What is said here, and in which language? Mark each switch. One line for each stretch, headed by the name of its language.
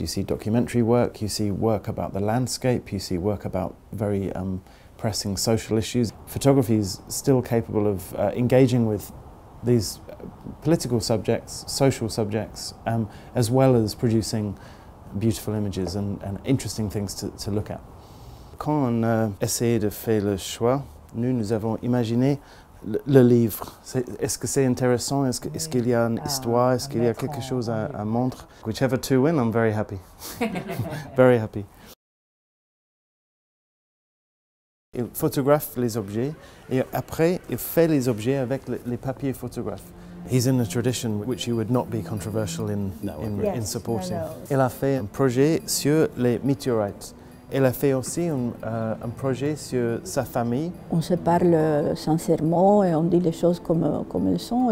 English: You see documentary work, you see work about the landscape, you see work about very pressing social issues. Photography is still capable of engaging with these political subjects, social subjects, as well as producing beautiful images and interesting things to look at.
French: Quand on a essayé de faire le choix, nous avons imaginé le livre. Est-ce que c'est intéressant? Est-ce qu'il y a une histoire? Est-ce qu'il y a quelque chose à montrer?
English: Whichever two win, I'm very happy. Very happy.
French: Il photographe les objets et après il fait les objets avec les papiers photographes.
English: He's in a tradition which you would not be controversial in supporting.
French: Il a fait un projet sur les météorites. Elle a fait aussi un projet sur sa famille. On se parle sincèrement et on dit les choses comme elles sont.